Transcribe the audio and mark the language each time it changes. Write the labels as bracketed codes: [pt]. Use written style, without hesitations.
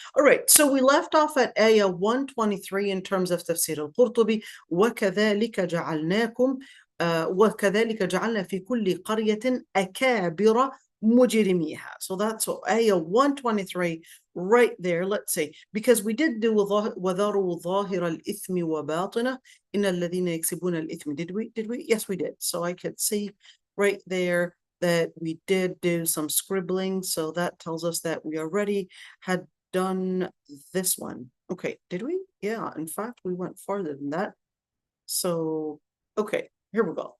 [en] All right, so we left off at ayah 123 in terms of Tafsir al-Qurtubi. [ar] وَكَذَلِكَ جَعَلْنَاكُمْ وَكَذَلِكَ جَعَلْنَا فِي كُلِّ قَرْيَةٍ أَكَابِرَ مُجْرِمِيهَا. [en] So that's ayah 123 right there. Let's say, because we did do [ar] وَذَرُوا ظَاهِرَ الْإِثْمِ وَبَاطِنَهُ إِنَّ الَّذِينَ يَكْسِبُونَ الْإِثْمِ. [en] Did we? Yes, we did. So I could see right there that we did do some scribbling. So that tells us that we already had done this one. Okay, did we? Yeah, in fact, we went farther than that. So, okay, here we go.